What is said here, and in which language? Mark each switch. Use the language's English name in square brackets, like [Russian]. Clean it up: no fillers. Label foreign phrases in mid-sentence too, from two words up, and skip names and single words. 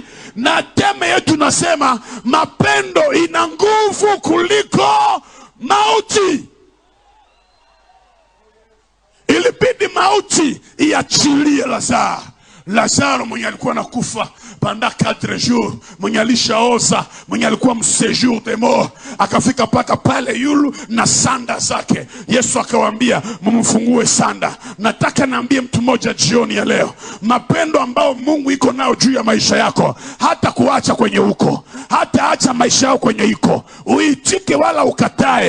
[Swahili] Na teme yetu nasema mapendo ina nguvu kuliko mauti. Ilibidi mauti iachilie Lazaro. Lazaro mwenye alikuwa nakufa [French] pendant 4 jours, [Swahili] mwenye alishaoza, mwenye alikuwa [French] mséjour de mort, [Swahili] akafika paka pale yulu na sanda zake. Yesu akawaambia mumfungue sanda. Nataka naambie mtu mmoja jioni ya leo, mapendo ambao Mungu iko nao juu ya maisha yako hata kuacha kwenye huko, hata acha maisha yako kwenye iko, uitike wala ukatae.